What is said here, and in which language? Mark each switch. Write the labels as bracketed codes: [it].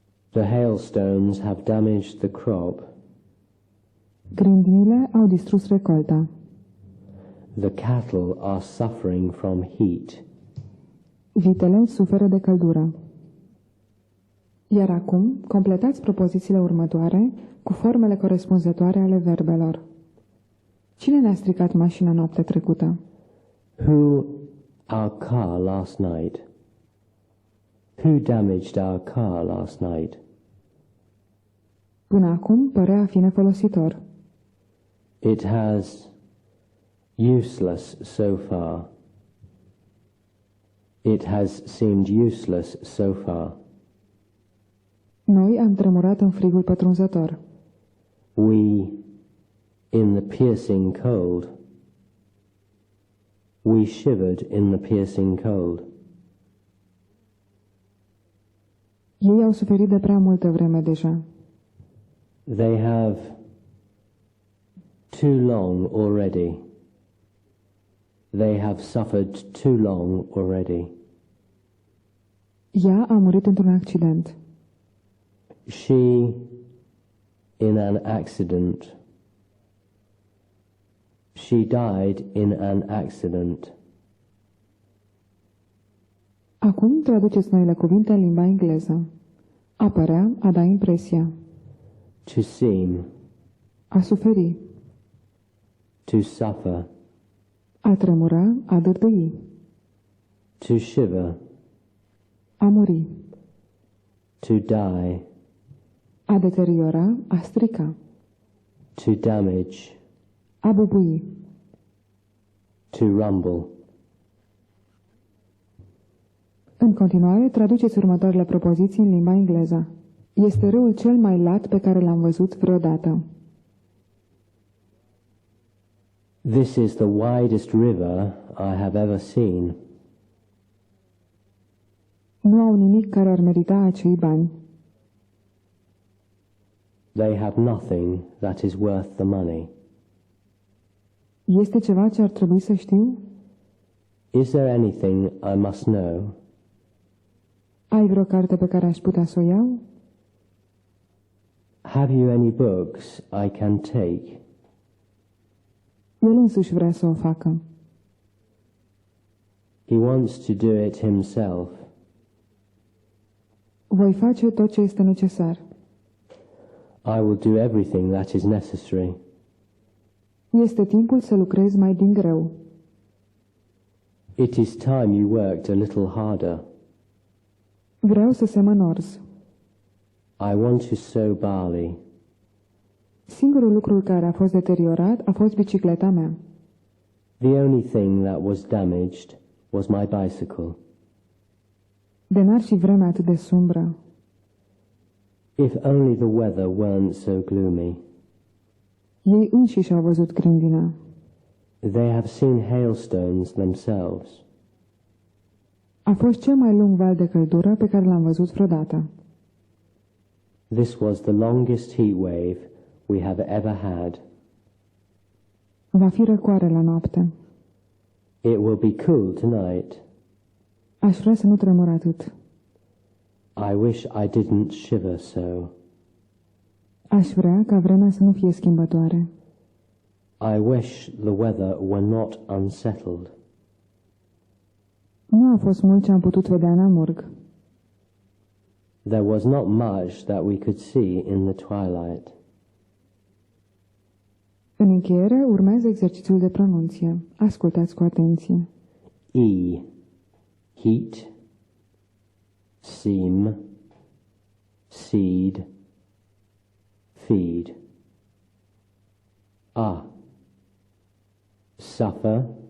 [en] The hailstones have damaged the crop. [ro] Grindinile au distrus recolta. [en] The cattle are suffering from heat. [ro] Vitele suferă de căldură. Iar acum, completați propozițiile următoare cu formele corespunzătoare ale verbelor. Cine ne-a stricat mașina noaptea trecută? [en] Who our car last night? Who damaged our car last night? [ro] Până acum părea a fi nefolositor. [en] It has useless so far. It has seemed useless so far. [ro] Noi am tremurat în frigul pătrunzător. [en] We, in the piercing cold. We shivered in the piercing cold. [ro] Ei au suferit de prea multă vreme deja. [en] They have too long already. They have suffered too long already. [ro] Ea a murit într-un accident. [en] She, in an accident. She died in an accident. [ro] Acum traduceți noile cuvinte în limba engleză. A părea, a da impresia. [en] To seem. [ro] A suferi. [en] To suffer. [ro] A tremura, a dârdâi. [en] To shiver. [ro] A muri. [en] To die. [ro] A deteriora, a strica. [en] To damage. [ro] A bubui. [en] To rumble. [ro] În continuare, traduceți următoarele propoziții în limba engleză. Este râul cel mai lat pe care l-am văzut vreodată. [en] This is the widest river I have ever seen. [ro] Nu au nimic care ar merita acei bani. [en] They have nothing that is worth the money. [ro] Este ceva ce ar trebui să știu? [en] Is there anything I must know? [ro] Ai vreo carte pe care aș putea să o iau? [en] Have you any books I can take? [ro] El însuși vrea să o facă. [en] He wants to do it himself. [ro] Voi face tot ce este necesar. [en] I will do everything that is necessary. [ro] Este timpul să lucrezi mai din greu. [en] It is time you worked a little harder. [ro] Vreau să semăn orz. [en] I want to sow barley. [ro] Singurul lucru care a fost deteriorat a fost bicicleta mea. [en] The only thing that was damaged was my bicycle. [ro] De n-ar fi vremea atât de sumbră. [en] If only the weather weren't so gloomy. [ro] Ei înșiși au văzut grindina. [en] They have seen hailstones themselves. [ro] A fost cel mai lung val de căldură pe care l-am văzut vreodată. [en] This was the longest heat wave we have ever had. [ro] Va fi răcoare la noapte. [en] It will be cool tonight. [ro] Aș vrea să nu tremur atât. [en] I wish I didn't shiver so. [ro] Aș vrea ca vremea să nu fie schimbătoare. [en] I wish the weather were not unsettled. [ro] Nu a fost mult ce am putut vedea în amurg. [en] There was not much that we could see in the twilight. [ro] În încheiere urmează exercițiul de pronunție. Ascultați cu atenție. [en] E. Heat. Seem. Seed. Feed. A. Suffer.